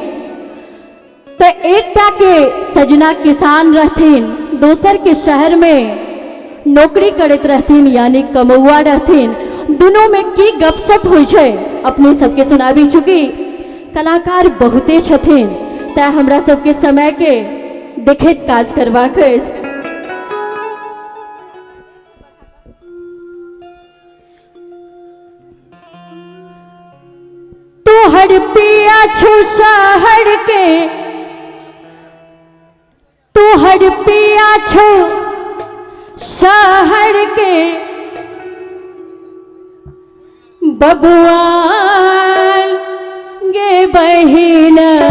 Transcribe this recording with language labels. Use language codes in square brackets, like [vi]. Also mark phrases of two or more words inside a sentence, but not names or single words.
[mai] तो एकटा के सजना किसान रहथिन, दोसर के शहर में नौकरी करत रहथिन यानी कमौआ रहथिन। दोनों में की गपशप होइ छै अपने सबके सुनाबी चुकी। कलाकार बहुते छथिन तै हमरा सबके समय के देखैत काज करबाक अछि। तोहर पिया छौ शहर के, तोहर पिया छौ शहर के, बबुआल गे बहिना।